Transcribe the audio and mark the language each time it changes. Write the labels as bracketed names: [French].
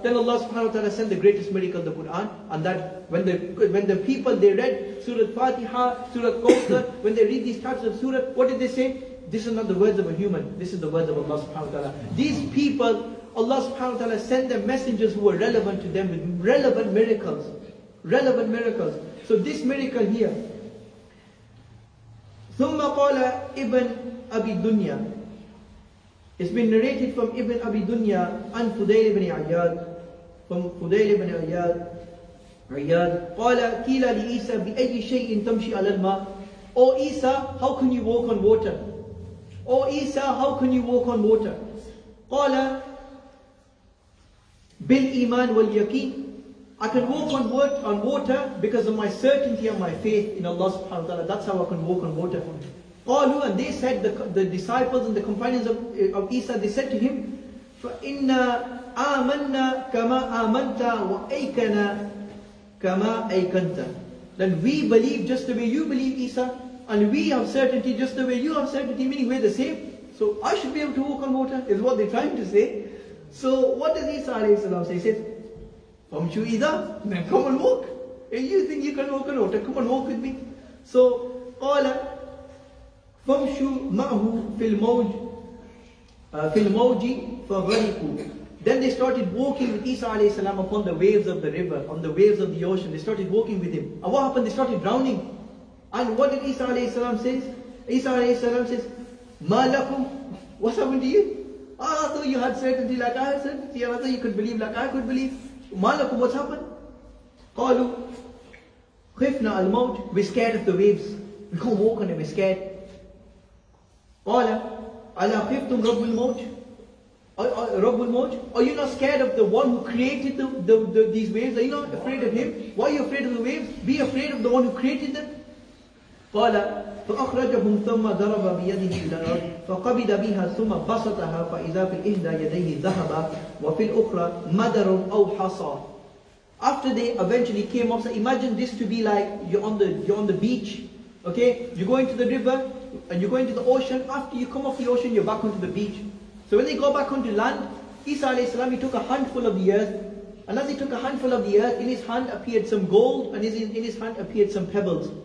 [English] Then Allah subhanahu wa ta'ala sent the greatest miracle, the Quran. And that when the people, they read Surah Fatiha, Surah Kawthar, when they read these types of surah, what did they say? This is not the words of a human. This is the words of Allah subhanahu wa ta'ala. These people, Allah subhanahu wa ta'ala sent them messengers who were relevant to them with relevant miracles. Relevant miracles. So this miracle here, [Arabic] ثم قال ابن أبي دنيا. [English] It's been narrated from Ibn Abi Dunya and Fudayl ibn Iyad, from Fudayl ibn Iyad [Arabic] قال قيل لعيسى بأي شيء تمشي على الماء. [English] O Isa, how can you walk on water? O Isa, how can you walk on water? [Arabic] قال بالإيمان واليقين. [English] I can walk on water because of my certainty and my faith in Allah subhanahu wa ta'ala. That's how I can walk on water. قالوا, and they said, the disciples and the companions of Isa, they said to him, فَإِنَّ [Arabic] آمنا كما آمنت وأيقنا كما أيقنت. [English] That we believe just the way you believe, Isa, and we have certainty just the way you have certainty, meaning we're the same. So I should be able to walk on water, is what they're trying to say. So what does Isa alayhi salam say? He says, Famshu Ida, then come and walk. If you think you can walk on water, come and walk with me. So, [Arabic] قال فامشوا معه في الموج فغرقوا. [English] Then they started walking with Isa alayhi salam upon the waves of the river, on the waves of the ocean. They started walking with him. And what happened? They started drowning. And what did Isa alayhi salam say? Isa alayhi salam says, Ma lakum? What's happened to you? I thought you had certainty like I had certainty. I thought you could believe like I could believe. Ma lakum, what's happened? [Arabic] قالوا خفنا الموت. [English] We're scared of the waves. We can't walk on them, we're scared. [Arabic] قال ألا خفتم رب الموت? رب الموت? [English] Are you not scared of the one who created these waves? Are you not afraid of him? Why are you afraid of the waves? Be afraid of the one who created them. [Arabic] قال فأخرجهم ثم ضرب بيده إلى الأرض فقبض بها ثم بسطها فإذا في إحدى يديه ذهب وفي الأخرى مدر أو حصى. [English] After they eventually came up, so imagine this to be like you're on the beach, okay? You go into the river and you go into the ocean. After you come off the ocean, you're back onto the beach. So when they go back onto land, Isa alayhi salam, he took a handful of the earth, and as he took a handful of the earth, in his hand appeared some gold, and in his hand appeared some pebbles.